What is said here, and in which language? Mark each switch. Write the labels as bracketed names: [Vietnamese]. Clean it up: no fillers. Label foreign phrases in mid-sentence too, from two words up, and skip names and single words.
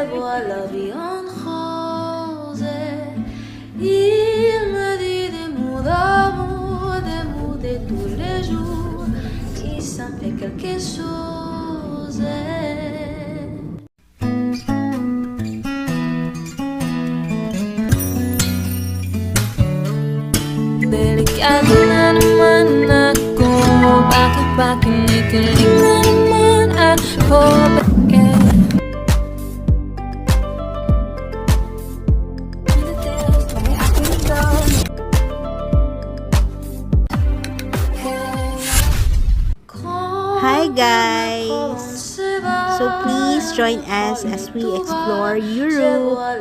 [French] vois la vie en rose. Il me dit des mots d'amour, des mots de tous les jours, et ça me fait quelque chose. [Filipino] Delikado na naman ako, bakit nikilig na naman ako, bakit? [English] Hi guys! So please join us as we explore Europe.